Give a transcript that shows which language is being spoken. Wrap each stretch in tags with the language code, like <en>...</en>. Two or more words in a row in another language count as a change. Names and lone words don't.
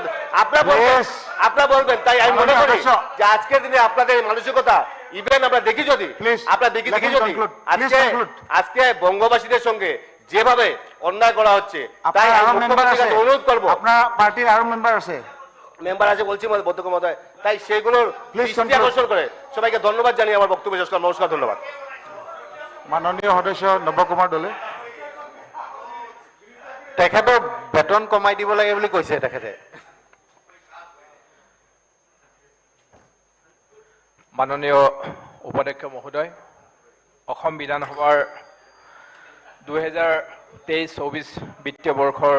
<bn>আপনারা বলবেন, তাই আমি মনে করি যে আজকের দিনে আপনাদের মানসিকতা ইভেন আমরা দেখি যদি আজকে বঙ্গবাসীদের সঙ্গে যেভাবে অন্যায় করা হচ্ছে, তাই অনুরোধ করবো। আপনার পার্টির আরো মেম্বার আছে বলছি অধ্যক্ষ মহোদয়, তাই সেগুলোর দৃষ্টি আকর্ষণ করে সবাইকে ধন্যবাদ জানিয়ে আমার বক্তব্য শেষ করলাম। নমস্কার, ধন্যবাদ।</bn> <as>মাননীয় সদস্য নবকুমাৰ দলে তেখেতৰ বেতন কমাই দিব লাগে বুলি কৈছে তেখেতে। মাননীয় উপাধ্যক্ষ মহোদয়, অসম বিধানসভাৰ 2023-24 বিত্তীয় বৰ্ষৰ</as>